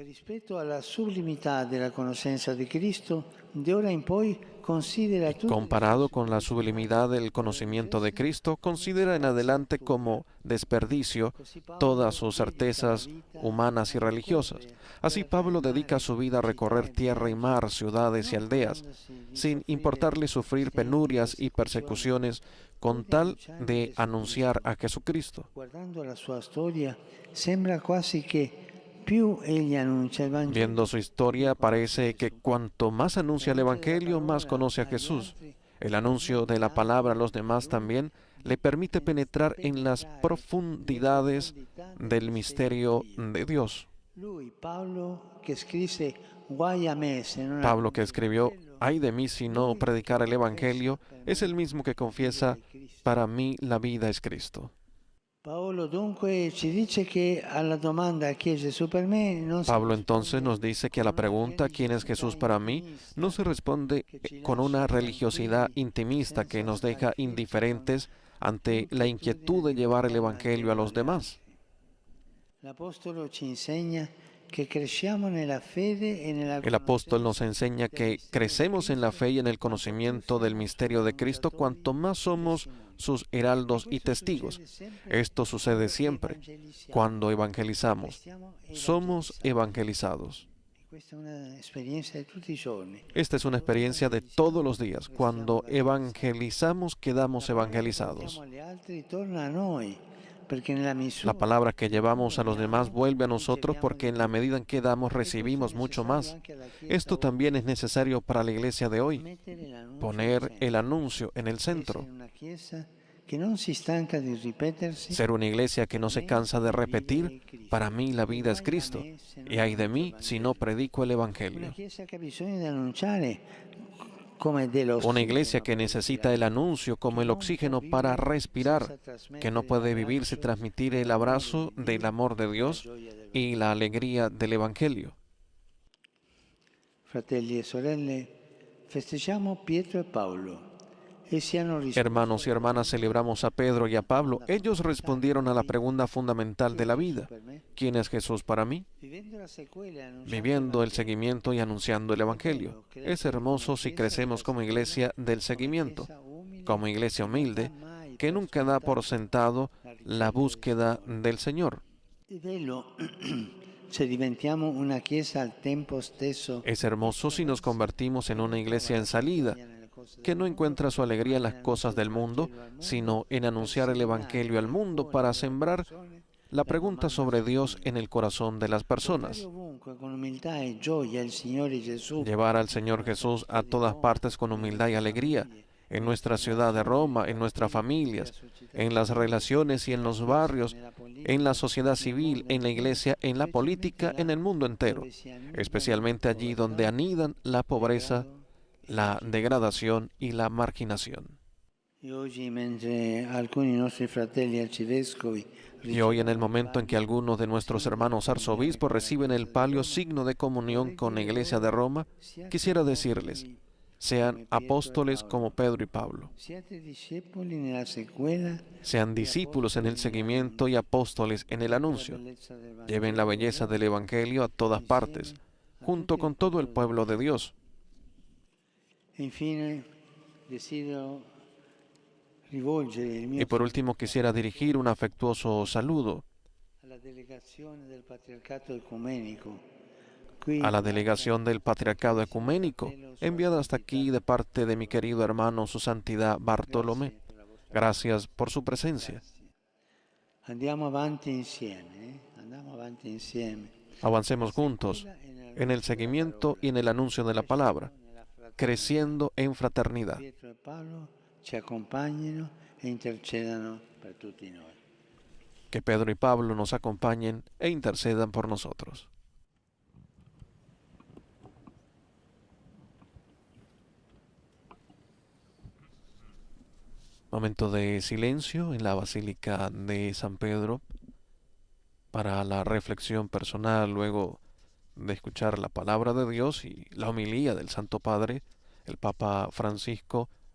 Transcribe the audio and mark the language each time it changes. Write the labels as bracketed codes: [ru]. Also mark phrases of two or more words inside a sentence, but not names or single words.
[es] Comparado con la sublimidad del conocimiento de Cristo, considera en adelante como desperdicio todas sus certezas humanas y religiosas. Así Pablo dedica su vida a recorrer tierra y mar, ciudades y aldeas, sin importarle sufrir penurias y persecuciones, con tal de anunciar a Jesucristo. [it] più egli annuncia il Vangelo, [es] Viendo su historia, parece que cuanto más anuncia el Evangelio, más conoce a Jesús. El anuncio de la palabra a los demás también le permite penetrar en las profundidades del misterio de Dios. [it] lui, Paolo, che scrisse guai a me se non [es] Pablo, que escribió, ay de mí si no predicar el Evangelio, es el mismo que confiesa, para mí la vida es Cristo. [it] Paolo dunque ci dice che alla domanda chi è Gesù per me non si [es] Pablo entonces nos dice que a la pregunta ¿quién es Jesús para mí? No se responde con una religiosidad intimista que nos deja indiferentes ante la inquietud de llevar el Evangelio a los demás. [it] L'Apostolo ci insegna che cresciamo nella fede e nella [es] El apóstol nos enseña que crecemos en la fe y en el conocimiento del misterio de Cristo cuanto más somos sus heraldos y testigos. Esto sucede siempre cuando evangelizamos. Somos evangelizados. [it] Questa è un'esperienza di tutti i giorni. [es] Esta es una experiencia de todos los días. Cuando evangelizamos, quedamos evangelizados. [it] Agli altri torna a noi, perché nella misura [es] La palabra que llevamos a los demás vuelve a nosotros porque en la medida en que damos recibimos mucho más. Esto también es necesario para la iglesia de hoy. Poner el anuncio en el centro. [it] una chiesa che non si stanca di ripetersi. [es] Ser una iglesia que no se cansa de repetir, para mí la vida es Cristo. Y ay de mí si no predico el [it] Una [es] Evangelio. [it] chiesa che ha bisogno di annunciare come dello [es] Una iglesia que necesita el anuncio como el oxígeno para respirar, que no puede vivir sin transmitir el abrazo del amor de Dios y la alegría del Evangelio. [it] Fratelli e sorelle, festeggiamo Pietro e Paolo. Essi hanno risposto [es] Hermanos y hermanas, celebramos a Pedro y a Pablo. Ellos respondieron a la pregunta fundamental de la vida. ¿Quién es Jesús para mí? [it] vivendo la sequela e annunciando [es] Viviendo el seguimiento y anunciando el Evangelio. Es hermoso si crecemos como iglesia del seguimiento, como iglesia humilde, que nunca da por sentado la búsqueda del Señor. [it] È bello se diventiamo una chiesa al tempo stesso [es] Es hermoso si nos convertimos en una iglesia en salida, que no encuentra su alegría en las cosas del mundo, sino en anunciar el Evangelio al mundo para sembrar la pregunta sobre Dios en el corazón de las personas. [it] ovunque con umiltà e gioia il Signore Gesù. [es] Llevar al Señor Jesús a todas partes con humildad y alegría, en nuestra ciudad de Roma, en nuestras familias, en las relaciones y en los barrios, en la sociedad civil, en la iglesia, en la política, en el mundo entero, especialmente allí donde anidan la pobreza, la degradación y la marginación. [it] E oggi, mentre alcuni nostri fratelli arcivescovi [es] Y hoy, en el momento en que algunos de nuestros hermanos arzobispos reciben el palio signo de comunión con la Iglesia de Roma, quisiera decirles, sean apóstoles como Pedro y Pablo. [it] siate discepoli nella sequela, [es] Sean discípulos en el seguimiento y apóstoles en el anuncio. [it] bellezza del Vangelo. [es] Lleven la belleza del Evangelio a todas partes, junto con todo el pueblo de Dios. [it] E infine desidero rivolgere il mio [es] Y por último, quisiera dirigir un afectuoso saludo [it] alla delegazione del Patriarcato Ecumenico, qui [es] a la delegación del Patriarcado Ecuménico, enviada hasta aquí de parte de mi querido hermano, su santidad Bartolomé. Gracias por su presencia. [it] andiamo avanti insieme, andiamo avanti insieme. [es] Avancemos juntos en el seguimiento y en el anuncio de la palabra, creciendo en fraternidad. [it] Pietro e Paolo ci accompagnino e intercedano per tutti noi. [es] Que Pedro y Pablo nos acompañen e intercedan por nosotros. Momento de silencio en la Basílica de San Pedro para la reflexión personal luego de escuchar la palabra de Dios y la homilía del Santo Padre, el Papa Francisco,